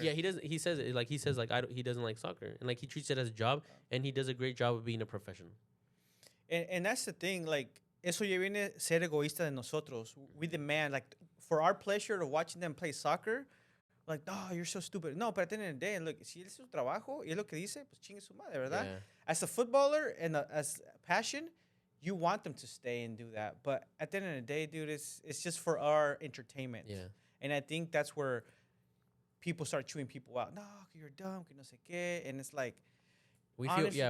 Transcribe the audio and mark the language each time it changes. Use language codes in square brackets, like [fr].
[en] Yeah, he doesn't. He says it like he doesn't like soccer, and like he treats it as a job, and he does a great job of being a professional. And that's the thing, like, [es] eso ya viene ser egoísta de nosotros. [en] We demand, like, for our pleasure of watching them play soccer, like, oh, you're so stupid. No, but at the end of the day, look, [es] si es su trabajo y es lo que dice, pues chingue su madre, ¿verdad? [en] Yeah. As a footballer and as passion, you want them to stay and do that. But at the end of the day, dude, it's just for our entertainment. Yeah. And I think that's where people start chewing people out. No, you're dumb, [es] que no sé qué. [en] And it's like, We feel honestly,